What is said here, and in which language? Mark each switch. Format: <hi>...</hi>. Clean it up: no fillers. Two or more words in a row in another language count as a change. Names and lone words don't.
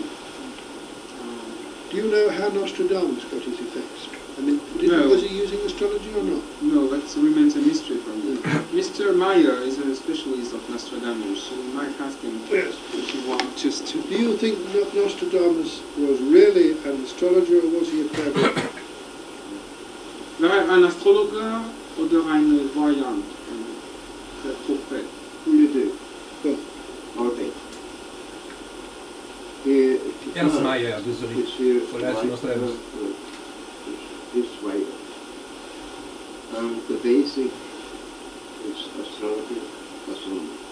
<en>Do you know how Nostradamus got his effects? I mean, No. was he using astrology or not? No, that remains a mystery for me. Mr. Meier is a specialist of Nostradamus, so we might ask him Yes. if you want just to. Do you think Nostradamus was really an astrologer or was he a clairvoyant?</en> <de>War ein Astrologer oder ein Voyant? Der Prophet.</de> <fr>Les deux.</fr> <en>Both.</en> <fr>En fait. Ernst Meier de Zurich. Monsieur Voilà, c'est Nostradamus.</fr> <en>This way. The basic is astrology, astronomy.</en>